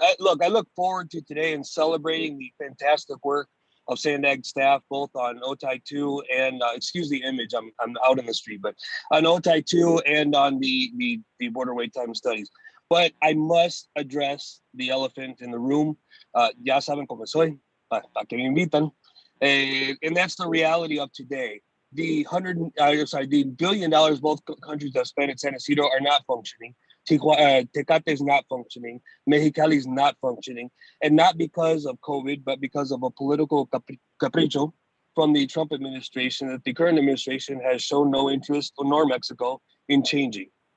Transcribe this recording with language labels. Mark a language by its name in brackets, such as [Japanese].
[English] I look forward to today and celebrating the fantastic work of SANDAG staff, both on Otay 2 and, excuse the image, I'm out in the street, but on Otay 2 and on the border wait time studies. But I must address the elephant in the room. [Spanish] Ya saben cómo soy, pa que me invitan. [English] And that's the reality of today. The $1 billion both countries have spent at San Ysidro are not functioning. Tecate is not functioning. Mexicali is not functioning. And not because of COVID, but because of a political capricho from the Trump administration that the current administration has shown no interest, nor Mexico, in changing.